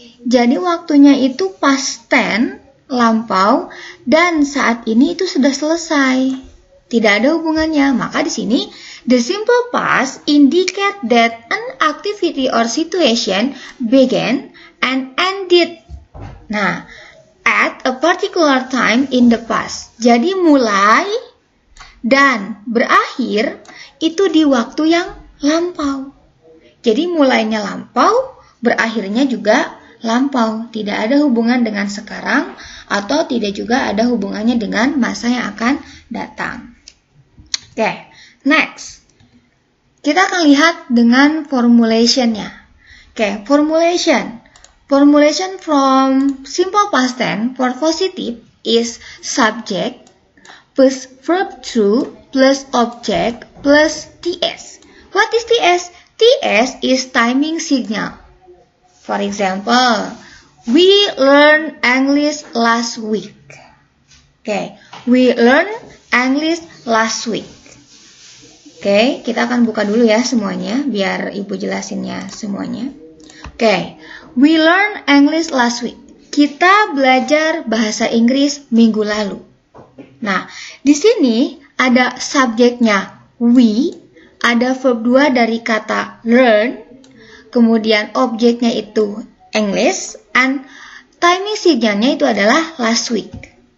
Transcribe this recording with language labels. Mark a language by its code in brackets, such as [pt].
[id] Jadi waktunya itu past tense, lampau, dan saat ini itu sudah selesai. Tidak ada hubungannya. Maka di sini [en] the simple past indicate that an activity or situation began and ended. Nah, at a particular time in the past. [id] Jadi mulai dan berakhir itu di waktu yang lampau. Jadi mulainya lampau, berakhirnya juga lampau. Tidak ada hubungan dengan sekarang atau tidak juga ada hubungannya dengan masa yang akan datang. Oke, next. Kita akan lihat dengan formulation-nya. [en] Oke, formulation. Formulation from simple past tense for positive is subject plus verb to plus object plus TS. What is TS? TS is timing signal. For example, we learned English last week. Okay, we learned English last week. [id] Oke, kita akan buka dulu ya semuanya biar Ibu jelasinnya semuanya. [en] Oke, we learned English last week. [id] Kita belajar bahasa Inggris minggu lalu. Nah, di sini ada subjeknya we, ada verb 2 dari kata learn, kemudian objeknya itu English, and timing signalnya itu adalah last week.